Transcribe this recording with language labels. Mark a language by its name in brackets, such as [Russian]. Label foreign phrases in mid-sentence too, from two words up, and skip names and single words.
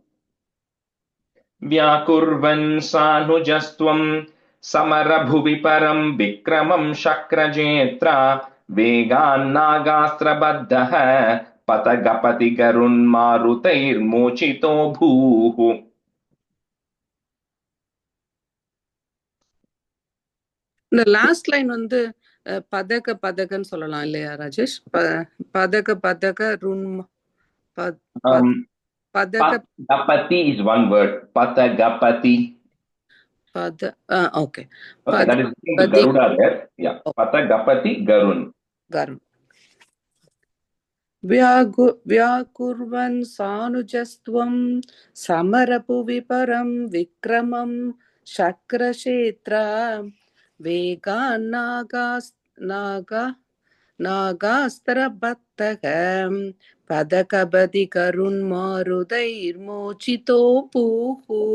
[Sanskrit] व्याकुर्वन् सानुजस्त्वं समरभुवि परं विक्रमं शक्रजेत्रा वेगान्नागास्त्रबद्धः पतगपति गरुन्मारुतैर्मोचितो भूः. [Tamil] இந்த [English] last line [Tamil] வந்து பதகன்னு சொல்லலாம் இல்லையா ராஜேஷ்? பதக ருன் [English] Patagapati is one word. Patagapati. Okay. Okay, that is Garuda there. Yeah. Patagapati Garun. [Sanskrit] व्याकुर्वन् सानुजस्त्वं समरभुवि परं विक्रमं शक्रक्षेत्रा वेगान्नागास्त्रबद्धः पदकपति करुन्मारुतैर्मोचितो भूः.